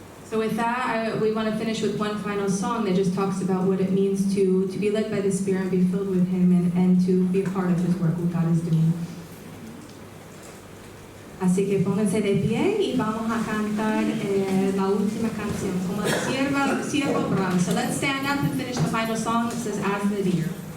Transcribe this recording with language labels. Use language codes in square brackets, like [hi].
[en] So with that, we want to finish with one final song that just talks about what it means to be led by the Spirit and be filled with Him and to be a part of His work, what God is doing. [es] Así que pónganse de pie y vamos a cantar la última canción, como el siervo Abraham. [en] So let's stand up and finish the final song that says, As the Deer.